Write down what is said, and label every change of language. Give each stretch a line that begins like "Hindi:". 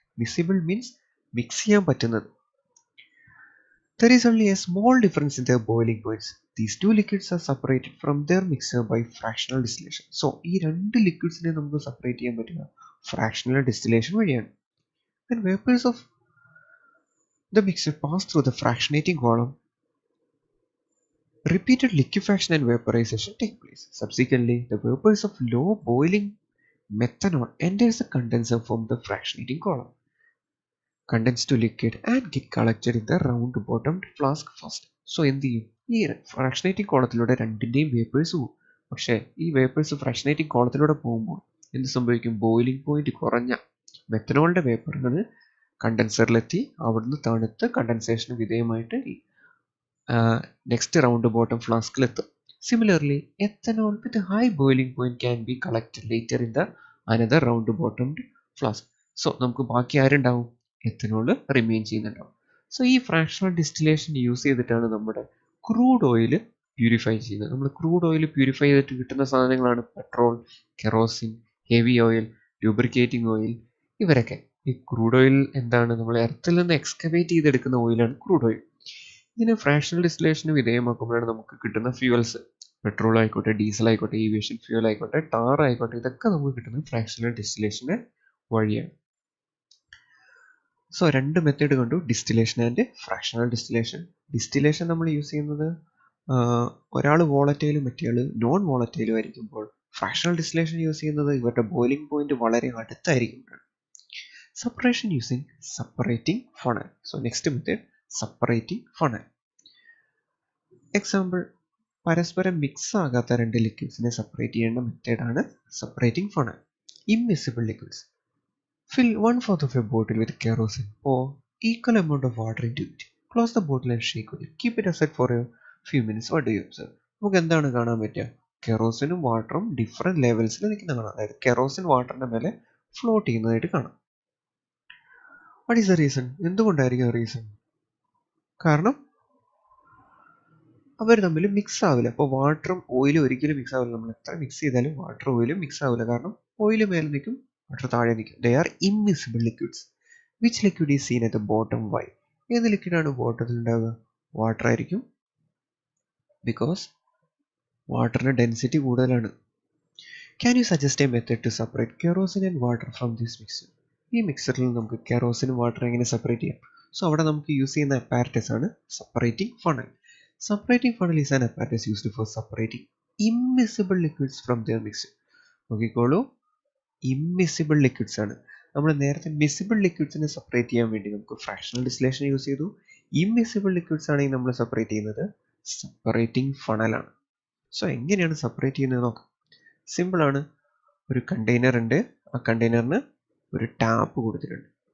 English: Miscible means mix
Malayalam: ചെയ്യാൻ പറ്റുന്നത്.
English: There is only a small difference in their boiling points. These two liquids are separated from their mixture by fractional distillation.
Malayalam: So ഈ രണ്ട് ലിക്വിഡ്സിനെ നമുക്ക് separate ചെയ്യാൻ പറ്റുക fractional distillation വഴിയാണ്.
English: When vapors of the mixture pass through the fractionating column, repeated liquefaction and vaporization take place. Subsequently, the vapors of low boiling methanol enters the condenser from the fractionating column, condense to liquid and get collected in the round bottomed flask first.
Malayalam: So എന്ത് ചെയ്യും? ഈ fractionating കോളത്തിലൂടെ രണ്ടിൻ്റെയും vapours പോകും. പക്ഷേ ഈ vapours fractionating കോളത്തിലൂടെ പോകുമ്പോൾ എന്ത് സംഭവിക്കും? ബോയിലിംഗ് പോയിന്റ് കുറഞ്ഞ മെത്തനോളിൻ്റെ വേപ്പറുകൾ കണ്ടൻസറിലെത്തി അവിടുന്ന് തണുത്ത് കണ്ടൻസേഷന് വിധേയമായിട്ട് next round bottom ഫ്ലാസ്കിലെത്തും.
English: Similarly, ethanol with a high boiling point can be collected later in the another round bottomed flask.
Malayalam: So നമുക്ക് ബാക്കി ആരുണ്ടാവും? എത്തനോൾ റിമെയിൻ ചെയ്യുന്നുണ്ടാവും. സോ ഈ ഫ്രാക്ഷണൽ ഡിസ്റ്റിലേഷൻ യൂസ് ചെയ്തിട്ടാണ് നമ്മുടെ ക്രൂഡ് ഓയിൽ പ്യൂരിഫൈ ചെയ്യുന്നത്. നമ്മൾ ക്രൂഡ് ഓയിൽ പ്യൂരിഫൈ ചെയ്തിട്ട് കിട്ടുന്ന സാധനങ്ങളാണ് petrol, kerosene, heavy oil, lubricating oil, ഇവരൊക്കെ. ഈ ക്രൂഡ് ഓയിൽ എന്താണ്? നമ്മൾ എർത്തിൽ നിന്ന് എക്സ്കവേറ്റ് ചെയ്തെടുക്കുന്ന ഓയിലാണ് ക്രൂഡ് ഓയിൽ. ഇതിന് ഫ്രാക്ഷണൽ ഡിസ്റ്റിലേഷന് വിധേയമാക്കുമ്പോഴാണ് നമുക്ക് കിട്ടുന്ന ഫ്യൂവൽസ്. പെട്രോൾ ആയിക്കോട്ടെ, ഡീസൽ ആയിക്കോട്ടെ, ഏവിയേഷൻ ഫ്യൂവൽ ആയിക്കോട്ടെ, ടാർ ആയിക്കോട്ടെ, ഇതൊക്കെ നമുക്ക് കിട്ടുന്നത് ഫ്രാക്ഷണൽ ഡിസ്റ്റിലേഷൻ്റെ വഴിയാണ്. സോ 2 മെത്തേഡ് കണ്ടു, distillation and fractional distillation. Distillation നമ്മൾ യൂസ് ചെയ്യുന്നത് ഒരാൾ വോളറ്റൈലും മറ്റേയാൾ നോൺ വോളറ്റൈലും ആയിരിക്കുമ്പോൾ, ഫ്രാക്ഷണൽ ഡിസ്റ്റിലേഷൻ യൂസ് ചെയ്യുന്നത് ഇവരുടെ ബോയിലിംഗ് പോയിന്റ് വളരെ അടുത്തായിരിക്കുമ്പോഴാണ്. Separation using separating funnel. So next method, separating funnel. Example, പരസ്പരം മിക്സ് ആകാത്ത 2 ലിക്വിഡ്സിനെ സെപ്പറേറ്റ് ചെയ്യേണ്ട മെത്തേഡാണ് separating funnel. Immiscible liquids.
English: Fill 1/4 of a bottle with kerosene. Pour equal amount of water into it. Close the bottle and shake it. Keep it aside for a few minutes. What do you observe?
Malayalam: നമുക്ക് എന്താണ് കാണാൻ പറ്റുക? കെറോസിനും വാട്ടറും different ലെവൽസിൽ നിൽക്കുന്ന കാണാം. അതായത് kerosene വാട്ടറിൻ്റെ മേലെ ഫ്ലോട്ട് ചെയ്യുന്നതായിട്ട് കാണാം.
English: What is the reason?
Malayalam: എന്തുകൊണ്ടായിരിക്കും റീസൺ? കാരണം അവർ തമ്മിൽ മിക്സ് ആവില്ല. അപ്പോൾ വാട്ടറും ഓയിലും ഒരിക്കലും മിക്സ് ആവില്ല. നമ്മൾ എത്ര മിക്സ് ചെയ്താലും വാട്ടറും ഓയിലും മിക്സ് ആവില്ല. കാരണം ഓയിൽ മേലെ നിൽക്കും, വാട്ടർ താഴെ നിൽക്കും.
English: They are immiscible liquids. Which liquid is seen at the bottom? Why?
Malayalam: ഏത് ലിക്വിഡാണ് ബോട്ടത്തിൽ ഉണ്ടാവുക? വാട്ടർ ആയിരിക്കും. ബിക്കോസ് വാട്ടറിന് ഡെൻസിറ്റി കൂടുതലാണ്.
English: Can you suggest a method to separate kerosene and water from this mixer?
Malayalam: ഈ മിക്സറിൽ നമുക്ക് കെറോസിനും വാട്ടർ എങ്ങനെ സെപ്പറേറ്റ് ചെയ്യാം? സോ അവിടെ നമുക്ക് യൂസ് ചെയ്യുന്ന അപ്പാരറ്റസ് ആണ് separating funnel.
English: Separating funnel is an apparatus used for separating immiscible liquids from their mixture.
Malayalam: നോക്കിക്കോളൂ, immiscible liquids ആണ്. നമ്മൾ നേരത്തെ മിസിബിൾ ലിക്വിഡ്സിനെ സെപ്പറേറ്റ് ചെയ്യാൻ വേണ്ടി നമുക്ക് ഫ്രാക്ഷണൽ ഡിസ്റ്റിലേഷൻ യൂസ് ചെയ്തു. ഇമ്മിസിബിൾ ലിക്വിഡ്സ് ആണെങ്കിൽ നമ്മൾ സെപ്പറേറ്റ് ചെയ്യുന്നത് സെപ്പറേറ്റിംഗ് ഫണലാണ്. സോ എങ്ങനെയാണ് സെപ്പറേറ്റ് ചെയ്യുന്നത് നോക്കാം. സിമ്പിളാണ്. ഒരു കണ്ടെയ്നർ ഉണ്ട്, ആ കണ്ടെയ്നറിന് ഒരു ടാപ്പ് കൊടുത്തിട്ടുണ്ട്.